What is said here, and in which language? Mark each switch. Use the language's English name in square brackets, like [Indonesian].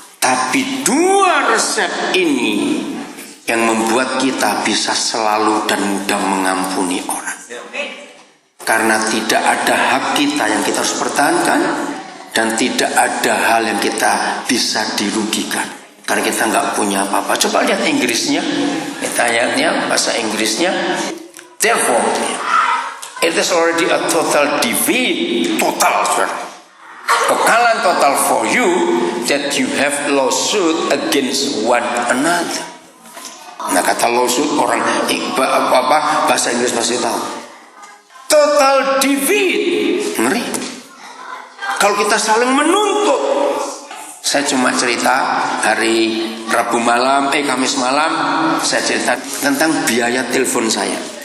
[Indonesian] Tapi 2 resep ini yang membuat kita bisa selalu dan mudah mengampuni orang. Karena tidak ada hak kita yang kita harus pertahankan, dan tidak ada hal yang kita bisa dirugikan. Karena kita nggak punya apa-apa. Coba lihat Inggrisnya, kita ayatnya bahasa Inggrisnya. [English] Therefore, it is already a total defeat, total, [Indonesian] kekalahan total [English] for you, that you have lawsuit against one another. [Indonesian] Nah, kata lawsuit orang apa bahasa Inggris pasti tahu. [English] Total defeat, [Indonesian] ngeri. Kalau kita saling menuntut. Saya cuma cerita hari Rabu malam, Kamis malam, saya cerita tentang biaya telepon saya.